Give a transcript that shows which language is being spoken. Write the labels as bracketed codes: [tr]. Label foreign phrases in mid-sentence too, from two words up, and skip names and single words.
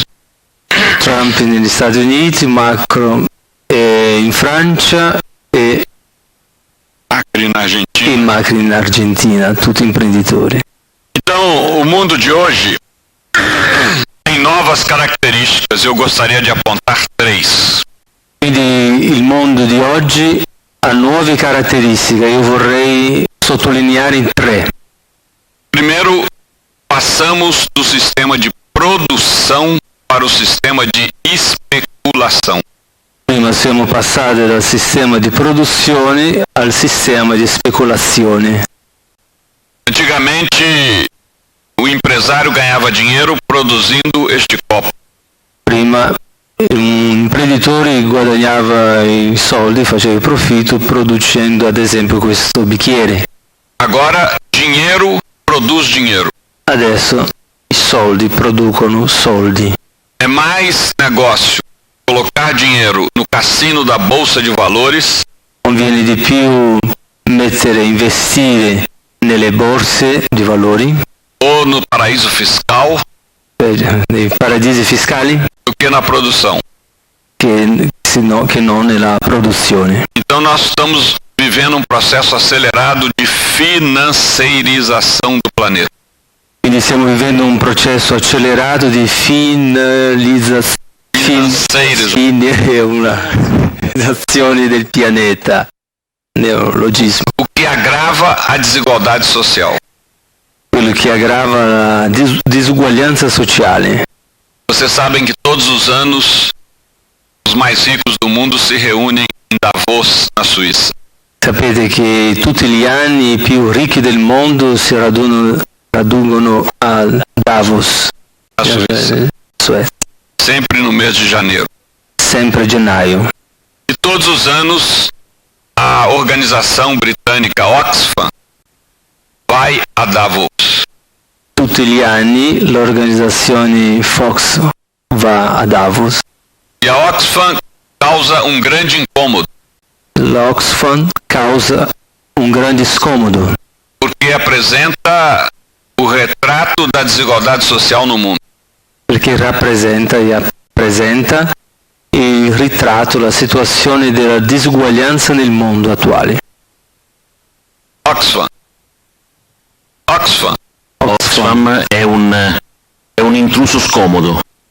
[it] Trump negli Stati Uniti, Macron in Francia e [pt] Macri na Argentina. [it] Macri in Argentina, tutti imprenditori. [pt] Então, o mundo de hoje tem novas características. Eu gostaria de apontar 3. [it] Quindi il mondo di oggi ha nuove caratteristiche, io vorrei sottolineare in 3. [pt] Primeiro, passamos do sistema de produção para o sistema de especulação. [it] Prima siamo passati dal sistema di produzione al sistema di speculazione. [pt] Antigamente, o empresário ganhava dinheiro produzindo este copo. [it] Prima un imprenditore guadagnava i soldi, faceva il profitto producendo ad esempio questo bicchiere. [pt] Agora, dinheiro produz dinheiro. [it] Adesso i soldi producono soldi. [pt] É mais negócio colocar dinheiro no cassino da Bolsa de Valores [it] Conviene di più investire nelle borse di valori, [pt] ou no paraíso fiscal [it] nei paradisi fiscali, [pt] do que na produção. [it] che non nella produzione. [pt] Então nós estamos vivendo um processo acelerado de financeirização do planeta. [it] Quindi stiamo vivendo un processo accelerato di finalizzazione del pianeta, neologismo, [pt] O que agrava a desigualdade social. [it] quello che aggrava la disuguaglianza sociale. [pt] Vocês sabem que todos os anos os mais ricos do mundo se reúnem em Davos, na Suíça. [it] Sapete che tutti gli anni i più ricchi del mondo si raggiungono a Davos, [pt] Na Suíça. Suécia, Sempre no mês de janeiro. [it] sempre a gennaio. [pt] E todos os anos a organização britânica Oxfam vai a Davos. [it] Tutti gli anni l'organizzazione Fox va a Davos. [pt] E a Oxfam causa um grande incômodo, [it] L'Oxfam causa un grande scomodo [pt] porque apresenta o retrato da desigualdade social no mundo. [it] perché rappresenta il ritratto, la situazione della disuguaglianza nel mondo attuale. Oxfam. Oxfam è un intruso scomodo.